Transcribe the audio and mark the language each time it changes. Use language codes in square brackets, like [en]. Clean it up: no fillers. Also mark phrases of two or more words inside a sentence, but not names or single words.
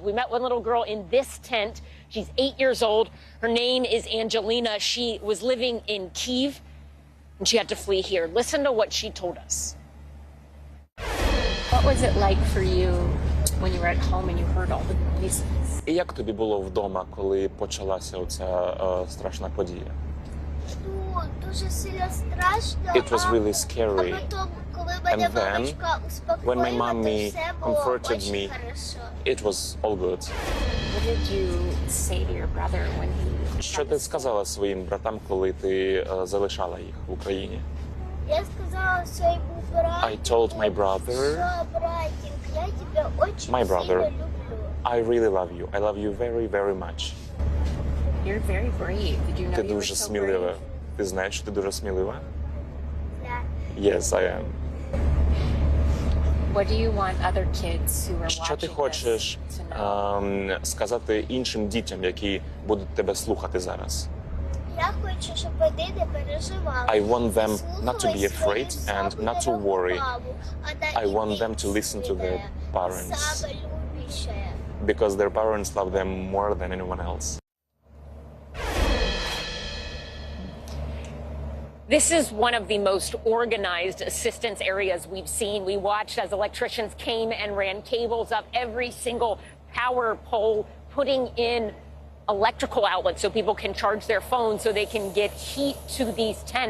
[en] We met one little girl in this tent. She's 8 years old. Her name is Angelina. She was living in Kyiv, and she had to flee here. Listen to what she told us. What was it like for you when you were at home and you heard all the noises? [uk] І як тобі було вдома, коли почалася оця страшна подія? Дуже сильно страшно. [en] It was really scary. And then, when my mommy comforted me, it was all good. What did you say to your brother when he... [uk] Що ти сказала своїм братам, коли ти залишала їх в Україні? Я сказала своєму брату, [en] I told my brother, [uk] що братик, я тебе очень [en] my brother, [uk] сильно люблю. [en] I really love you. I love you very, very much. You're very brave. Did you know [uk] Ти [en] you were [uk] дуже [en] so [uk] смілива. [en] brave? [uk] Ти знаєш, що ти дуже смілива? Да. [en] Yes, I am. What do you want other kids who are [uk] Що ти [en] watching [uk] хочеш [en] this to know? [uk] сказати іншим дітям, які будуть тебе слухати зараз? Я хочу, щоб вони не переживали. [en] I want them not to be [uk] Слухали [en] afraid [uk] свою [en] and not to [uk] саму [en] worry. [uk] маму, вона [en] I want them to [uk] єдина, [en] listen to their parents [uk] саме любіша. [en] because their parents love them more than anyone else. This is one of the most organized assistance areas we've seen. We watched as electricians came and ran cables up every single power pole, putting in electrical outlets so people can charge their phones so they can get heat to these tents.